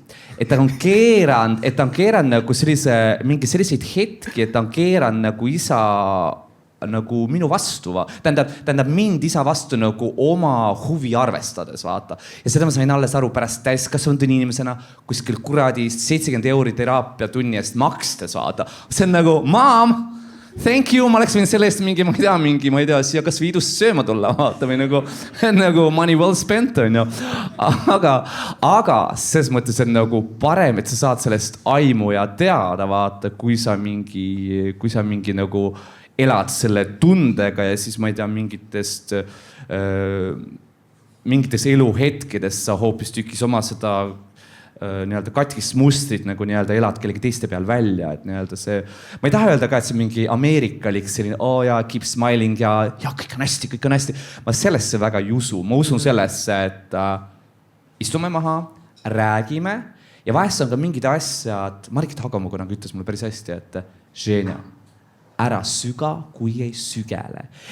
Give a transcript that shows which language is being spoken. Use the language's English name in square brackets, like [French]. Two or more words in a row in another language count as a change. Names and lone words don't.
[Estonian] Et ta on keeranud nagu mingi selliseid hetki, et ta on keeranud nagu isa nagu minu vastu, tähendab mind isa vastu nagu oma huvi arvestades, vaata. Ja seda ma sain alles aru pärast täiskasvanud inimesena kuskil kuradist 70 € teraapia tunni eest makstes, vaata. See on nagu, [English] maam, thank you, [Estonian] ma oleks võinud selle eest mingi, ma ei tea, siia kas või idust sööma tulla, vaata või nagu [English] money well spent [Estonian] on ju. Aga selles mõttes on nagu parem, et sa saad sellest aimu ja teada, vaata, kui sa mingi nagu elad selle tundega ja siis ma ei tea, mingites eluhetkedes sa hoopistükkis oma seda nii-öelda katkist mustrit nagu nii-öelda elad kellegi teiste peal välja, et nii-öelda see, ma ei taha öelda ka, et see mingi ameerikalik selline, [English] keep smiling [Estonian] ja kõik on hästi. Ma sellesse väga ei usu, ma usun sellesse, et istume maha, räägime ja vahest on ka mingid asjad, Margit Hagamuga nagu ütles mulle päris hästi, et Ženja, ära süga, kui ei sügele.